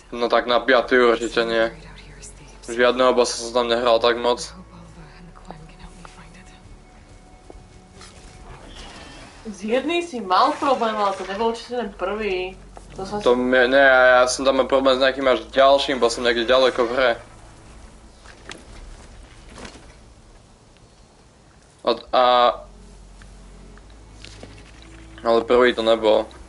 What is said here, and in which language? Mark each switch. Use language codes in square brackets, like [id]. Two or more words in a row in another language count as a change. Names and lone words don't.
[sk] No tak na 5. určite nie. [en] Buried out here as thieves. [sk] Žiadneho bossa som tam nehral tak moc. [en] I hope Oliver and the Quen can help me find it. [sk] S jedným si mal problém, ale to nebol určite ten prvý. To som To mne, ne, ja som tam mal problém s nejakým až ďalším bossom niekde ďaleko v hre. Ale prvý to nebol.